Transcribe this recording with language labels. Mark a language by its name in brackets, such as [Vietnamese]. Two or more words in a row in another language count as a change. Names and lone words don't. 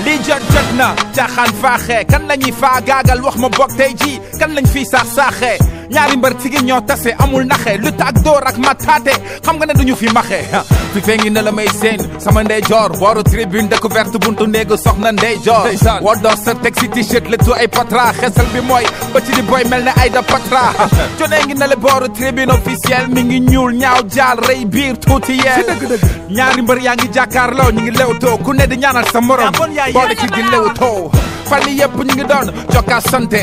[Wolof] Lii jot, jot na, caaxaan faaxee, kan la ñuy faagaagal, wax ma bokk tey jii, kan lañ fiy saax saaxee. Ñaari mbër tigi ñoo tase, amul naxe, lutte ak dóor ak mataate, xam nga ne duñu fi maxe. Fifi ngi ne la may seen, sama ndeyjoor, booru [French] tribune découverte, [Wolof] buntu néegu soxna ndeyjoor. Ndeysaan. Woo doo sa teg si t-shirt, le tout ay patra, xesal bi mooy, ba ci di boy mel ne Aïda Patra. Johnny ngi ne la booru [French] tribune officiel, [Wolof] mi ngi ñuul, ñaaw, jaal, rëy biir, tuuti yeel. Si dëgg, dëgg. Ñaari mbër yaa ngi jàkkaarloo, ñu ngi lewtoo, ku ne di ñaanal sa morom. Yaa bon yaay. Boole ci di lewtoo. Fan yii yëpp ñu ngi doon jokka sante.